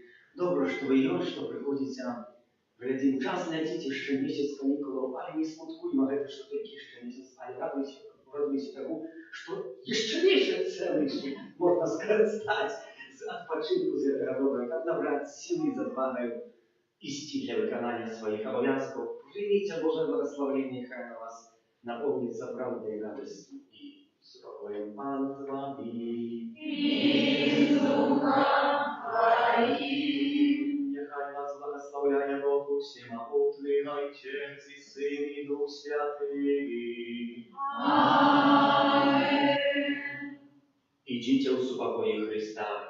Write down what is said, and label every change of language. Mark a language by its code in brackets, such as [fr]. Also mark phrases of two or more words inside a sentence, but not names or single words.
[be] Добра, што вы ёсць, што прыходзіце. Глядзім, час ляціць, яшчэ месяц канікулаў, але не смуткуйма гэта, што толькі яшчэ месяц, але радуйся таму, што яшчэ месяц цэлы можна скарыстаць з адпачынку з гэтага добра, каб набраць сілы з адвагаю ісці для выканання сваіх абавязкаў. Прыміце Божае благаславенне, хай на вас напоўніцца праўдай радасцю і спакоем. Пан з вамі. [uk] І з духом твоїм. Нехай вас благословляє Бог Всемогутний, Отець і Син і Дух Святий. Амінь. Ідіть у супокої Христа.